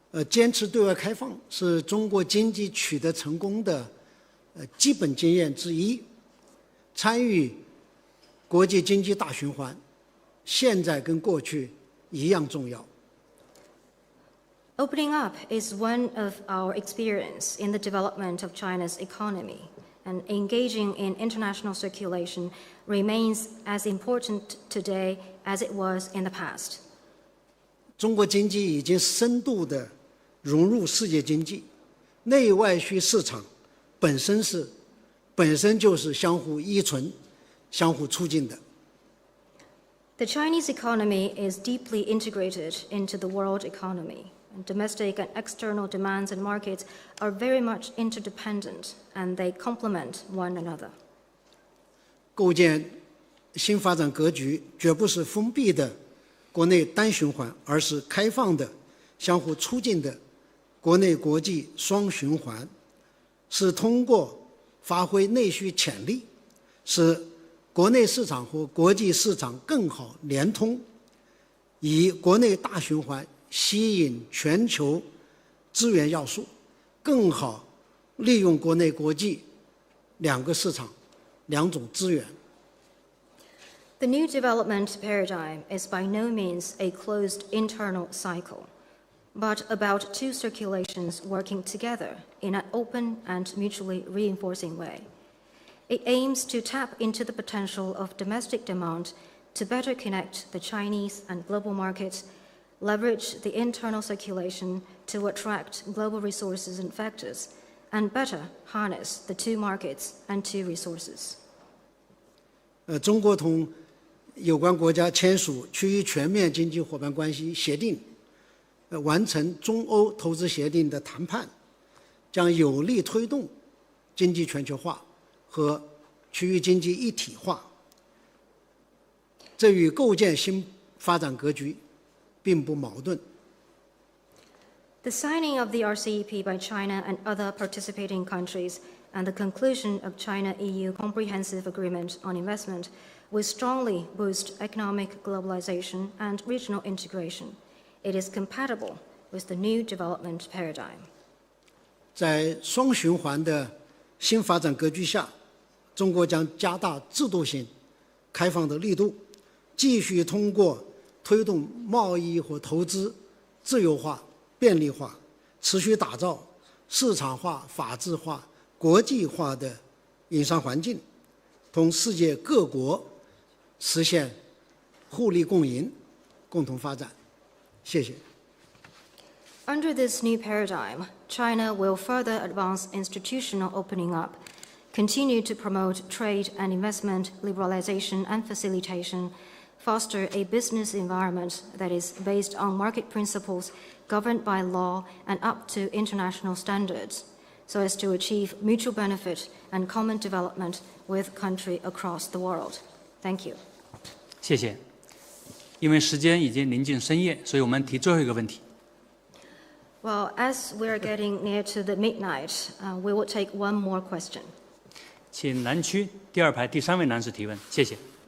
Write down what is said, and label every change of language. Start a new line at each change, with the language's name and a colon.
Chinese: 坚持对外开放是中国经济取得成功的基本经验之一。参与国际经济大循环，现在跟过去一样重要。
English: Opening up is one of our experience in the development of China's economy, and engaging in international circulation remains as important today as it was in the past.
Chinese: 中国经济已经深度地融入世界经济，内外需市场本身就是相互依存、相互促进的。
English: The Chinese economy is deeply integrated into the world economy. Domestic and external demands and markets are very much interdependent, and they complement one another.
Chinese: 构建新发展格局绝不是封闭的国内单循环，而是开放的、相互促进的国内国际双循环，是通过发挥内需潜力，使国内市场和国际市场更好联通，以国内大循环吸引全球资源要素，更好利用国内国际两个市场、两种资源。
English: The new development paradigm is by no means a closed internal cycle, but about two circulations working together in an open and mutually reinforcing way. It aims to tap into the potential of domestic demand to better connect the Chinese and global markets, leverage the internal circulation to attract global resources and factors, and better harness the two markets and two resources.
Chinese: 中国同有关国家签署区域全面经济伙伴关系协定，完成中欧投资协定的谈判，将有力推动经济全球化和区域经济一体化。这与构建新发展格局并不矛盾。
English: The signing of the RCEP by China and other participating countries and the conclusion of China-EU Comprehensive Agreement on Investment will strongly boost economic globalization and regional integration. It is compatible with the new development paradigm.
Chinese: 在双循环的新发展格局下，中国将加大制度性开放的力度，继续通过推动贸易和投资自由化、便利化，持续打造市场化、法治化、国际化的营商环境，同世界各国实现互利共赢、共同发展。谢谢。
English: Under this new paradigm, China will further advance institutional opening up, continue to promote trade and investment liberalization and facilitation, foster a business environment that is based on market principles, governed by law and up to international standards, so as to achieve mutual benefit and common development with countries across the world. Thank you.
Chinese: 谢谢。因为时间已经临近深夜，所以我们提最后一个问题。
English: Well, as we're getting near to the midnight, we will take one more question.
Chinese: 请南区第2排第3位男士提问，谢谢。